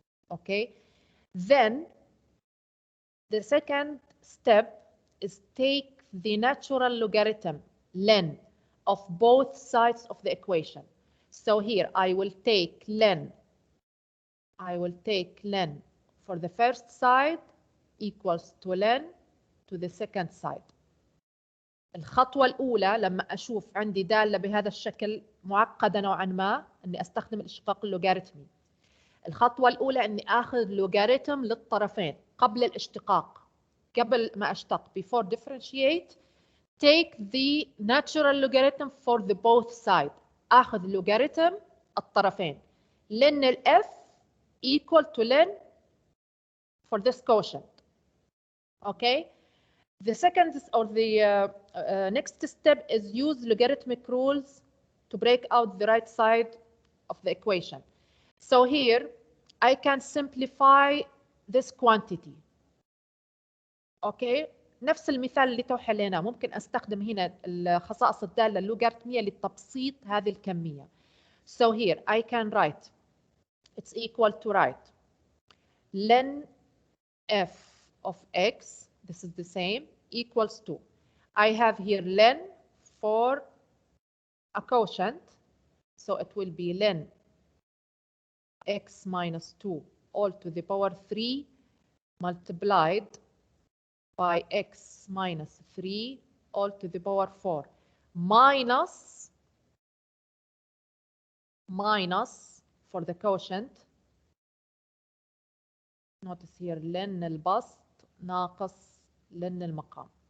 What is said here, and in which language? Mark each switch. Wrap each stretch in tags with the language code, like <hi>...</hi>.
<en>Okay, then the second step is take the natural logarithm ln of both sides of the equation. So here I will take ln for the first side equals to ln to the second side.</en> <ar>الخطوة الأولى لما أشوف عندي دالة بهذا الشكل معقدة نوعا ما أني أستخدم الاشتقاق اللوغاريتمي. الخطوة الأولى أني آخذ لوغاريتم للطرفين قبل الاشتقاق، قبل ما أشتق</ar> <en>before differentiate take the natural logarithm for the both side.</en> <ar>آخذ لوغاريتم الطرفين لن ال</ar> <en>f equal to ln for this quotient. Okay. The second or the next step is use logarithmic rules to break out the right side of the equation. So here I can simplify this quantity.</en> <ar>Okay, نفس المثال اللي تو حليناه ممكن استخدم هنا الخصائص الدالة اللوغاريتمية لتبسيط هذه الكمية.</ar> <en>So here I can write it's equal to write ln f of x, this is the same, equals to, I have here ln for a quotient. So it will be ln x minus 2 all to the power 3 multiplied by x minus 3 all to the power 4 minus for the quotient. Notice here</en> <ar>لن البسط ناقص لن المقام.</ar>